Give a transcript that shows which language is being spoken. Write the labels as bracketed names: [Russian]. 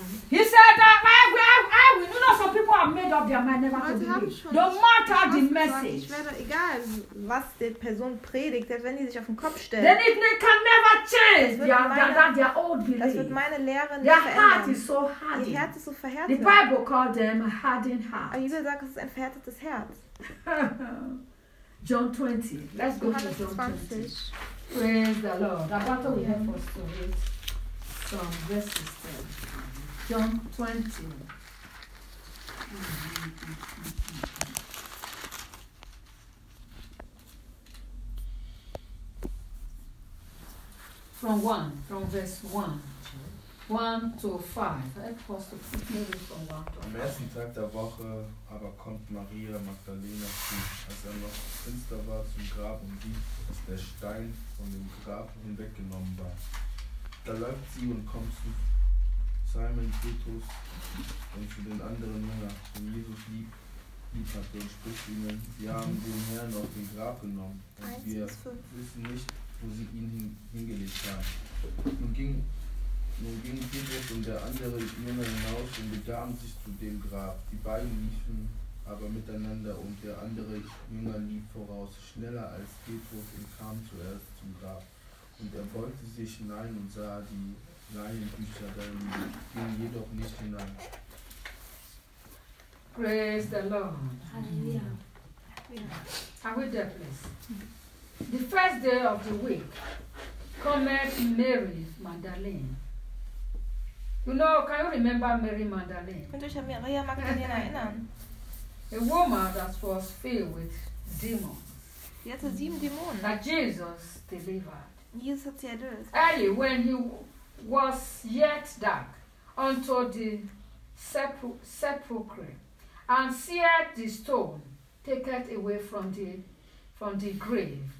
[English] He said that I will. You know some people have made up their mind never to believe. No matter the message. Egal was die Person predigt, wenn sie sich auf den Kopf stellt. Then it can never change. Their old belief. [German] Das wird meine Lehre nicht verändern. Ihr Herz ist so verhärtet. [English] The Bible called them a hardened heart. [German] Die Bibel sagt, es ist ein verhärtetes Herz. [English] John 20. Let's go to John 20. Praise the Lord. I thought we have us to read some verses there. John 20. From verse 1 to 5. Help us to put maybe from 1 to 5. [German] Am ersten Tag der Woche aber kommt Maria Magdalena zu, als er noch finster war zum Grab und sieht, dass der Stein von dem Grab hinweggenommen war. Da läuft sie und kommt zu Simon Petrus und zu den anderen Männern, die Jesus lieb hatte, und spricht ihnen, sie haben den Herrn aus dem Grab genommen und wir wissen nicht, wo sie ihn hingelegt haben. Nun ging Petrus und der andere Männer hinaus und begaben sich zu dem Grab. Die beiden liefen aber miteinander und der andere Jünger lief voraus, schneller als Petrus und kam zuerst zum Grab. Und er beugte sich hinein und sah die Leinentücher darin, ging jedoch nicht hinein. [English] Praise the Lord. Hallelujah. Are we there, please? The first day of the week, cometh Mary Magdalene. You know, can you remember Mary Magdalene? [German] Könnt ihr euch an Maria Magdalena erinnern? [English] A woman that was filled with demons. [German] Sie hatte 7 Dämonen. [English] That Jesus delivered. [German] Jesus hat sie erlöst. [English] Early when he was yet dark, unto the sepulchre, and seeth the stone taken away from the grave.